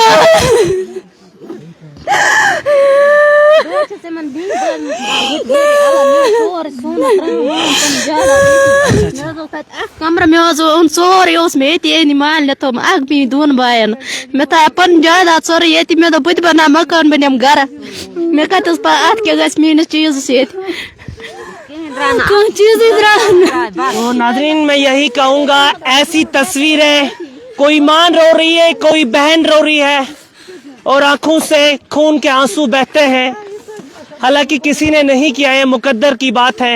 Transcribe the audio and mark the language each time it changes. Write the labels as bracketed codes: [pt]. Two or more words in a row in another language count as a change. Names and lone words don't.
[ks] कमर में सोरे मे मान तो मी 2 बायन मे था पन जायदाद सोरे ये मे दोप बना मकान बनम गर मे कतस अत क्या गस मीनस चीज [hi] तो नाज़रीन, मैं यही कहूँगा, ऐसी तस्वीरें, कोई माँ रो रही है, कोई बहन रो रही है और आंखों से खून के आंसू बहते हैं। हालांकि किसी ने नहीं किया, ये मुकद्दर की बात है।